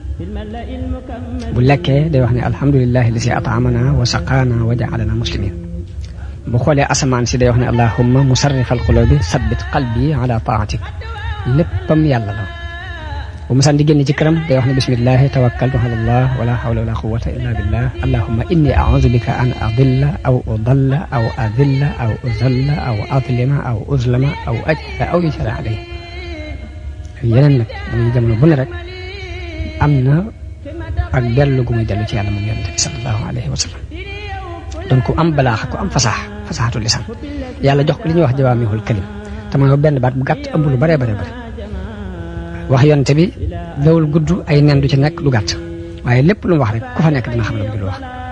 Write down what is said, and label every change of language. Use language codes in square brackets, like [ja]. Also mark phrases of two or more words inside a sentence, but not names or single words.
[ar] bu lekkee day wax ne الحمد لله الذي أطعمنا وسقانا وجعلنا مسلمين [wo] bu xoolee asamaan si day wax ne [ar] اللهم مصرف القلوب ثبت قلبي على طاعتك [wo] léppam yàlla la bu ma saan di génn ci këram day wax ne [ar] بسم الله توكلت على الله ولا حول ولا قوة إلا بالله اللهم إني أعوذ بك أن أضل أو أضل أو أضل أو أزل أو أظلم أو أظلم أو أجهل أو يجهل علي [wo] yeneen nag muy jamono bu ne rek am na ak dellu gu muy dellu ci yàlla moom yonent bi [ar] sallallahu alayhi wa sallam [wo] donc ku am balaaxa ku am [ar] fasaxatu lisan [wo] yàlla jox ko li ñuy wax [ar] jawaamihul kalim [wo] te mooy benn baat bu gàtt ëmb lu bare bare bare wax yonte bi dawul gudd ay nen du ci nekk lu gàtt waaye lépp lu mu wax rek ku fa nekk dina xam la mu wax